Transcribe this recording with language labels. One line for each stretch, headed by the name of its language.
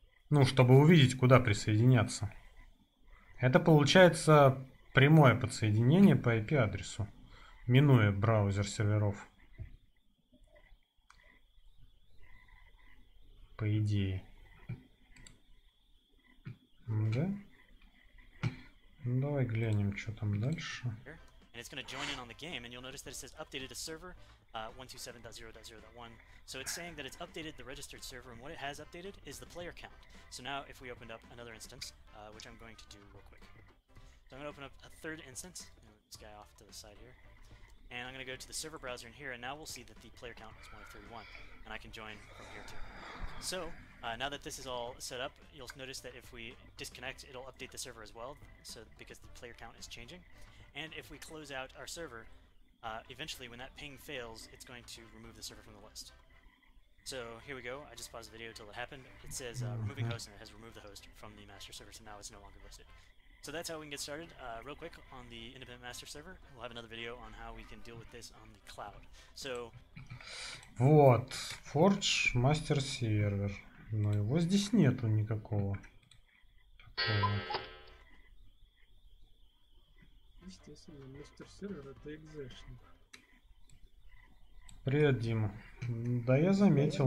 Russian: Ну, чтобы увидеть, куда присоединяться. Это получается прямое подсоединение по IP-адресу, минуя браузер серверов. По идее. Да? Ну, давай глянем, что там дальше.
English: And it's going to join in on the game, and you'll notice that it says updated a server 127.0.0.1. So it's saying that it's updated the registered server, and what it has updated is the player count. So now if we opened up another instance, which I'm going to do real quick. So I'm going to open up a third instance, and move this guy off to the side here. And I'm going to go to the server browser in here, and now we'll see that the player count is 1 of 31, and I can join from here too. So now that this is all set up, you'll notice that if we disconnect, it'll update the server as well, so because the player count is changing. And if we close out our server, eventually when that ping fails, it's going to remove the server from the list. So here we go. I just paused the video until it happened. It says removing host, and it has removed the host from the master server, so now it's no longer listed. So that's how we can get started real quick on the independent master server. We'll have another video on how we can deal with this on the cloud. So
Russian: вот, Forge Master сервер. Но его здесь нету никакого. Такого. Естественно, мастер сервер это экзешник. Привет, Дима. Да, я заметил.